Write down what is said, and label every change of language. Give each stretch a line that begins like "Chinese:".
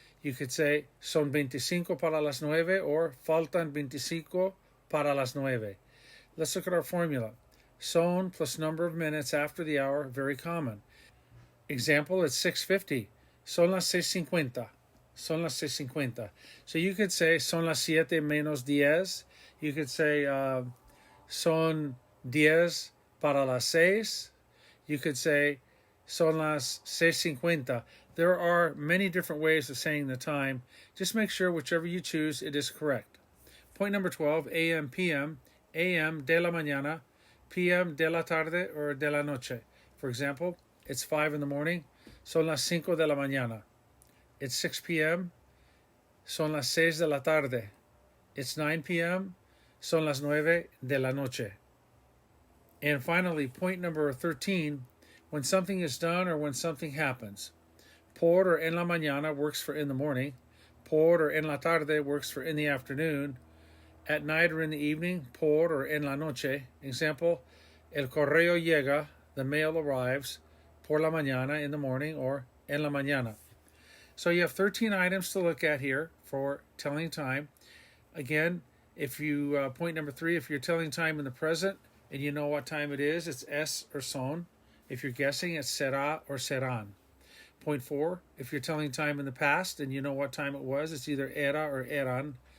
English: You could say
Spanish: son 25 para las 9
English: or
Spanish: faltan 25 para las 9.
English: Let's look at our formula. Son plus number of minutes after the hour, very common. Example, it's 6:50.
Spanish: Son las 6:50. Son las 6:50.
English: So you could say
Spanish: son las 7 menos 10.
English: You could say
Spanish: son 10 para las 6.
English: You could say
Spanish: son las 6:50.
English: There are many different ways of saying the time. Just make sure whichever you choose, it is correct. Point number 12, AM, PM, AM
Spanish: de la mañana,
English: PM
Spanish: de la tarde
English: or
Spanish: de la noche.
English: For example, it's 5 in the morning,
Spanish: son las 5 de la mañana.
English: It's 6 p.m.,
Spanish: son las 6 de la tarde.
English: It's 9 p.m.,
Spanish: son las 9 de la noche.
English: And finally, point number 13, when something is done or when something happens. Por or
Spanish: en la mañana
English: works for in the morning. Por or
Spanish: en la tarde
English: works for in the afternoon. At night or in the evening, por or
Spanish: en la noche.
English: Example,
Spanish: el correo llega,
English: the mail arrives,
Spanish: por la mañana,
English: in the morning,
Spanish: or en la mañana.
English: So you have 13 items to look at here for telling time. Again, if you, point number 3, if you're telling time in the present and you know what time it is, it's es or son. If you're guessing, it's será or serán. Point 4, if you're telling time in the past and you know what time it was, it's either era or eran.